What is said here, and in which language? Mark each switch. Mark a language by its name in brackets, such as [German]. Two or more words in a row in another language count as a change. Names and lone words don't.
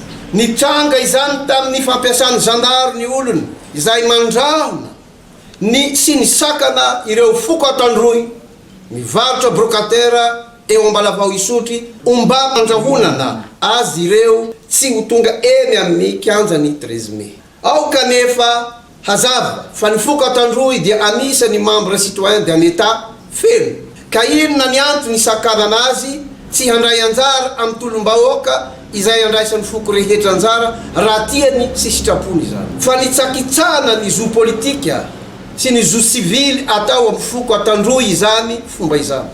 [Malagasy] Ny tranga izany tamin'ny fampiasany zandary ny olony izay mandrahona ny sy ny sakana ireo foko Antandroy mivarotra brocatera eo Ambalavao isotry omba mandrahonana azy ireo tsy ho tonga eny amin'ny kianjany 13 mai. Ao kanefa hazava fa ny foko Antandroy dia anisan'ny [French] membre citoyen d'un état [Malagasy] feno ka inona ny antony sakanana azy tsy handray anjara amin'ny tolom-bahoaka izay andraisan'ny foko rehetra anjara raha tiany sy sitrapony izany. Fa ny tsakitsana ny zo politika sy ny zo sivily atao amin'ny foko Antandroy izany fomba izany.